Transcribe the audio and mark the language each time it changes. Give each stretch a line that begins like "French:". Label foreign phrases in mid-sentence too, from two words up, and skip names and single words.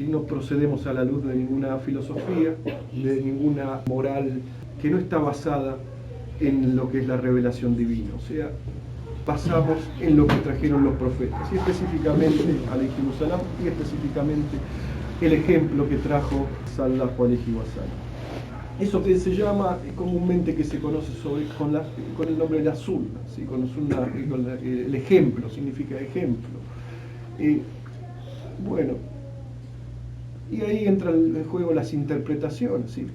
Spanish: No procedemos a la luz de ninguna filosofía, de ninguna moral que no está basada en lo que es la revelación divina, o sea, basamos en lo que trajeron los profetas, y específicamente
Arabic: عليهم السلام,
Spanish: y específicamente el ejemplo que trajo
Arabic: صلى الله عليه وسلم.
Spanish: Eso que se llama comúnmente, que se conoce con el nombre de la sunna, ¿sí? Con el ejemplo, significa ejemplo. Bueno, y ahí entran en juego las interpretaciones, ¿sí?